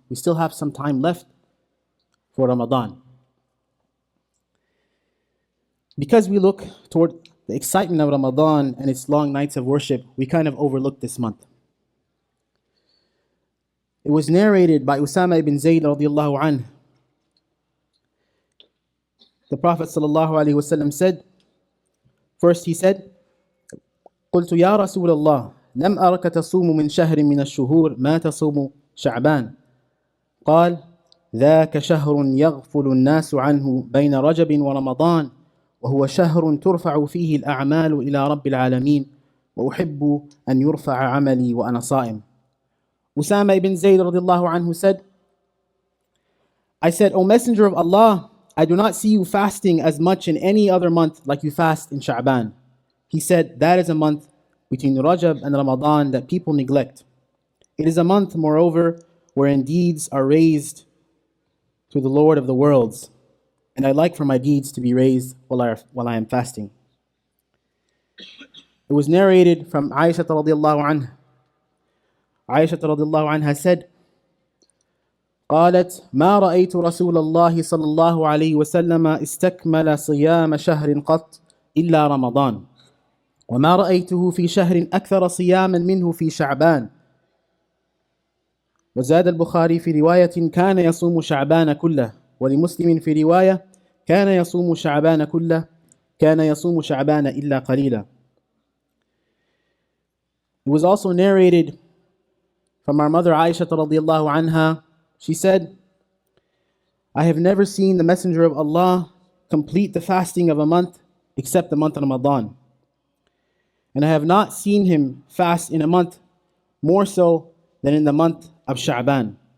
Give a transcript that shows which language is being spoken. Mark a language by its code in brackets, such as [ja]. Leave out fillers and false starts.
[en] We still have some time left for Ramadan. Because we look toward the excitement of Ramadan and its long nights of worship, we kind of overlook this month. It was narrated by Usama ibn Zayd radiallahu anhu. The Prophet sallallahu alaihi wasallam said, first he said, [ar] قلت يا رسول الله لم أرك تصوم من شهر من الشهور ما تصوم شعبان قال ذاك شهر يغفل الناس عنه بين رجب ورمضان وهو شهر ترفع فيه الأعمال إلى رب العالمين وأحب أن يرفع عملي وأنا صائم. [en] Usama ibn Zayd radiallahu anhu said, I said, O Messenger of Allah, I do not see you fasting as much in any other month like you fast in Sha'ban. He said, that is a month between Rajab and Ramadan that people neglect. It is a month, moreover, wherein deeds are raised to the Lord of the worlds. And I like for my deeds to be raised while I am fasting. It was narrated from Aisha radiallahu anha. Aisha radiallahu anha said, [ar] قالت ما رأيت رسول الله صلى الله عليه وسلم استكمل صيام شهر قط إلا رمضان وما رأيته في شهر أكثر صياما منه في شعبان. وزاد البخاري في رواية كان يصوم شعبان كله ولمسلم في رواية كان يصوم شعبان كله كان يصوم شعبان إلا قليلا. [en] It was also narrated from our mother Aisha radiallahu anha. She said, I have never seen the Messenger of Allah complete the fasting of a month except the month of Ramadan. And I have not seen him fast in a month more so than in the month of Sha'ban.